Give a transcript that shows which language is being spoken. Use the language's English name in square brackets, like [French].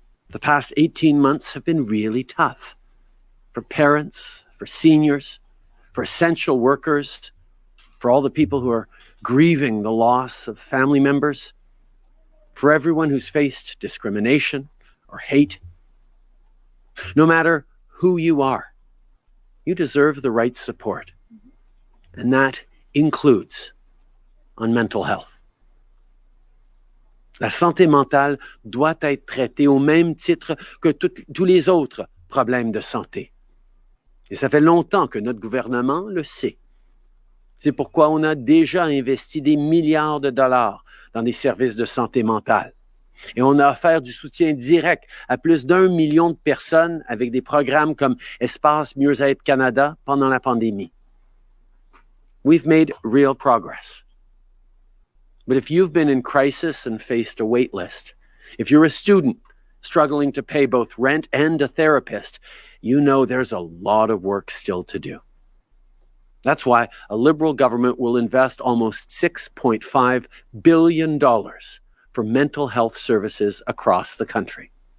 [English] The past 18 months have been really tough for parents, for seniors, for essential workers, for all the people who are grieving the loss of family members, for everyone who's faced discrimination or hate. No matter who you are, you deserve the right support. And that includes on mental health. [French] La santé mentale doit être traitée au même titre que tous les autres problèmes de santé. Et ça fait longtemps que notre gouvernement le sait. C'est pourquoi on a déjà investi des milliards de dollars dans des services de santé mentale. Et on a offert du soutien direct à plus d'1 million de personnes avec des programmes comme Espace Mieux-être Canada pendant la pandémie. [English] We've made real progress. But if you've been in crisis and faced a wait list, if you're a student struggling to pay both rent and a therapist, you know there's a lot of work still to do. That's why a Liberal government will invest almost $6.5 billion for mental health services across the country.